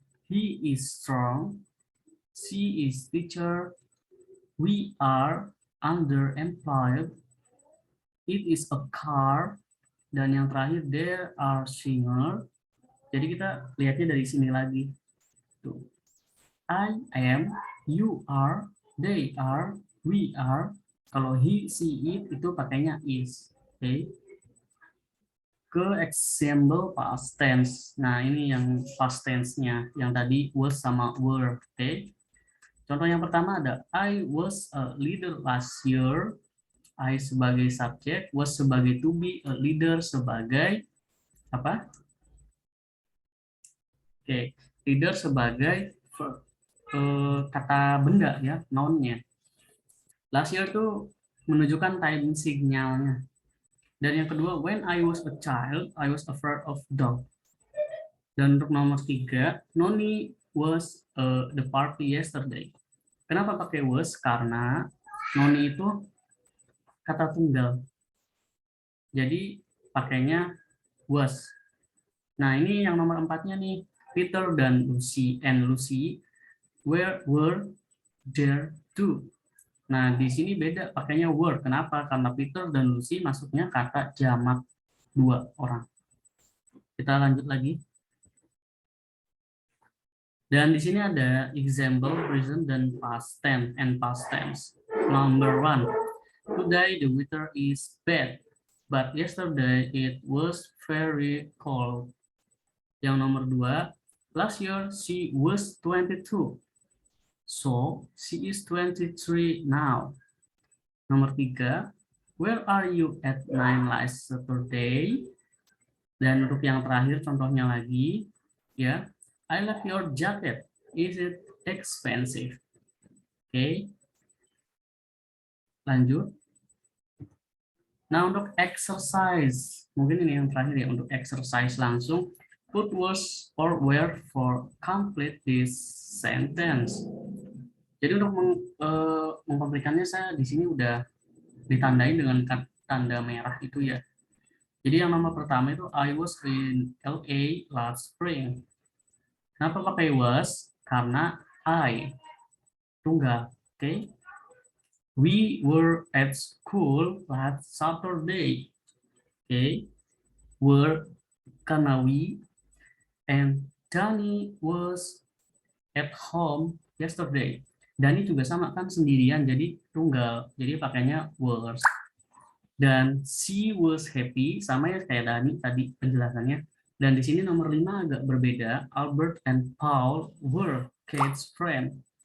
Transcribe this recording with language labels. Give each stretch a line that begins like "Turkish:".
English: He is strong. She is teacher. We are underemployed. It is a car.
Indonesian: Dan yang terakhir,
English: there are singer.
Indonesian: Jadi kita lihatnya dari sini lagi. Tuh.
English: I am, you are, they are, we are.
Indonesian: Kalau he, she, it itu pakainya is. Oke. Okay. Ke example past tense. Nah, ini yang past tense-nya. Yang tadi was sama were. Oke. Okay. Contoh yang pertama ada
English: I was a leader last year.
Indonesian: I sebagai subjek, was sebagai to be, a leader sebagai apa? Oke, leader sebagai kata benda ya, noun-nya. Last year tuh menunjukkan time signalnya. Dan yang kedua,
English: when I was a child, I was afraid of dog.
Indonesian: Dan untuk nomor 3, Noni
English: was the party yesterday.
Indonesian: Kenapa pakai was? Karena Noni itu kata tunggal. Jadi pakainya was. Nah, ini yang nomor 4-nya nih.
English: Peter dan Lucy were there too.
Indonesian: Nah, di sini beda pakainya were. Kenapa? Karena Peter dan Lucy masuknya kata jamak 2 orang. Kita lanjut lagi. Dan di sini ada
English: example present dan past tense and past tense. Number 1. Today the weather is bad, but yesterday it was very cold.
Indonesian: Yang nomor 2,
English: last year she was 22. So she is 23 now.
Indonesian: Nomor 3,
English: where are you at 9 last Saturday?
Indonesian: Dan untuk yang terakhir contohnya lagi, ya,
English: I like your jacket. Is it expensive?
Indonesian: Oke. Lanjut. Nah, untuk exercise, mungkin ini yang terakhir ya, untuk exercise langsung,
English: put was or where for complete this sentence.
Indonesian: Jadi untuk mengkomplikannya saya di sini udah ditandai dengan tanda merah itu ya. Jadi yang nomor pertama itu
English: I was in LA last spring.
Indonesian: Kenapa pakai was? Karena I tunggal, oke? Okay?
English: We were at school last Saturday, oke? Okay? Were
Indonesian: karena
English: we, and Danny was at home yesterday.
Indonesian: Dani juga sama kan sendirian, jadi tunggal, jadi pakainya was. Dan she was happy, sama ya kayak Dani tadi penjelasannya. Dan di sini nomor 5 agak berbeda.
English: Albert and Paul were Kate's friend.